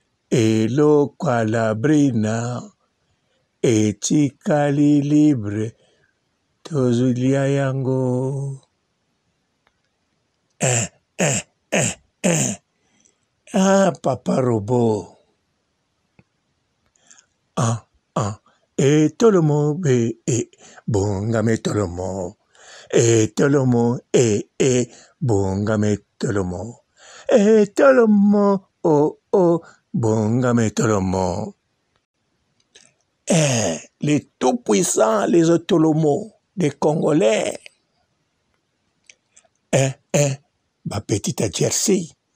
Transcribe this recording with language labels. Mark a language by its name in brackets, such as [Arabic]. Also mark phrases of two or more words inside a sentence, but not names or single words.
[Lingala] Eloko [French] à l'abri [Lingala] na etikali libre. Tozulia yango. Eh, eh, eh, eh. Ah, papa robot. Ah, ah. Et Tolomo, eh, eh, Bongame Tolomo. Et Tolomo, eh, eh, Bongame Tolomo. Et Tolomo, oh, oh, Bongame Tolomo. [French] Eh, les tout-puissants, les Otolomo, les Congolais. Eh, eh, ma petite Jersey.